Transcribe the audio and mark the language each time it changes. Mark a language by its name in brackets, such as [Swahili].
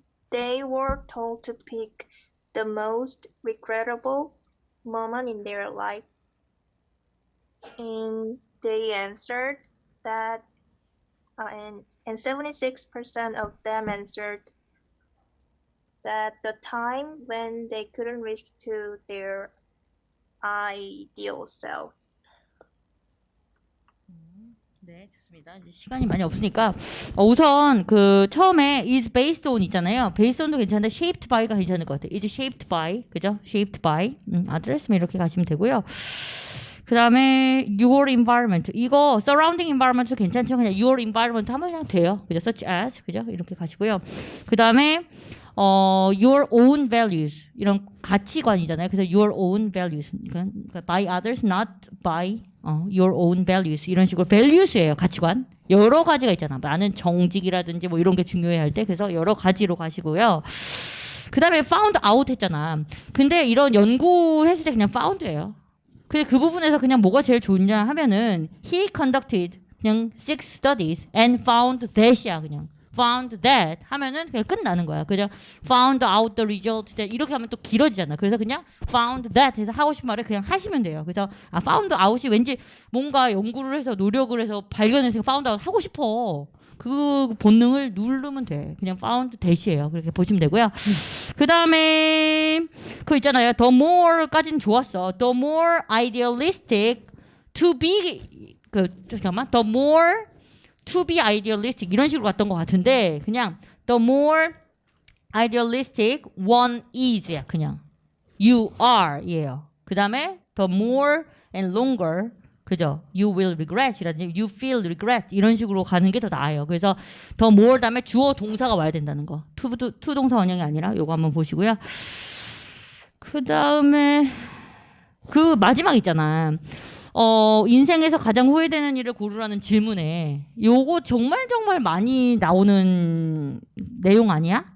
[English] They were told to pick the most regrettable moment in their life, and they answered that, and 76% of them answered that the time when they couldn't reach to their ideal self. [Korean] 네, 좋습니다. 이제 시간이 많이 없으니까 우선 그 처음에 [English] is based on [Korean] 있잖아요. [English] based on [Korean] 도 괜찮은데 [English] shaped by [Korean] 가 괜찮을 것 같아요. [English] is shaped by, [Korean] 그죠? [English] shaped by. [Korean] 아드레스면 이렇게 가시면 되고요. 그 다음에 [English] your environment [Korean] 이거 [English] surrounding environment [Korean] 도 괜찮지만 그냥 your environment 하면 그냥 돼요. 그죠? [English] such as [Korean] 그죠? 이렇게 가시고요. 그 다음에 [English] your own values [Korean] 이런 가치관이잖아요. 그래서 [English] your own values [Korean] 그러니까 [English] by others not by your own values [Korean] 이런 식으로 values예요. 가치관 여러 가지가 있잖아. 나는 정직이라든지 뭐 이런 게 중요해 할 때 그래서 여러 가지로 가시고요. 그 다음에 [English] found out [Korean] 했잖아. 근데 이런 연구했을 때 그냥 found예요. 근데 그 부분에서 그냥 뭐가 제일 좋냐 하면은 [English] he conducted [Korean] 그냥 [English] 6 studies and found that [Korean] 이야. 그냥 [English] found that [Korean] 하면은 그냥 끝나는 거야. 그냥 [English] found out the result that [Korean] 이렇게 하면 또 길어지잖아. 그래서 그냥 [English] found that [Korean] 해서 하고 싶은 말을 그냥 하시면 돼요. 그래서 [English] found out [Korean] 이 왠지 뭔가 연구를 해서 노력을 해서 발견해서 found out 하고 싶어. 그 본능을 누르면 돼. 그냥 [English] found that [Korean] 이에요. 그렇게 보시면 되고요. 그 다음에 그 있잖아요. [English] the more [Korean] 까지는 좋았어. [English] the more idealistic to be [Korean] 잠깐만 [English] the more to be idealistic [Korean] 이런 식으로 갔던 것 같은데 그냥 [English] the more idealistic one is야. [Korean] 그냥 [English] you are예요. [Korean] 그 다음에 [English] the more and longer [Korean] 그죠? [English] You will regret [Korean] 이라든지 [English] you feel regret [Korean] 이런 식으로 가는 게 더 나아요. 그래서 더 more 다음에 주어 동사가 와야 된다는 거. to 동사 원형이 아니라 요거 한번 보시고요. 그 다음에 그 마지막 있잖아. 인생에서 가장 후회되는 일을 고르라는 질문에 요거 정말 많이 나오는 내용 아니야?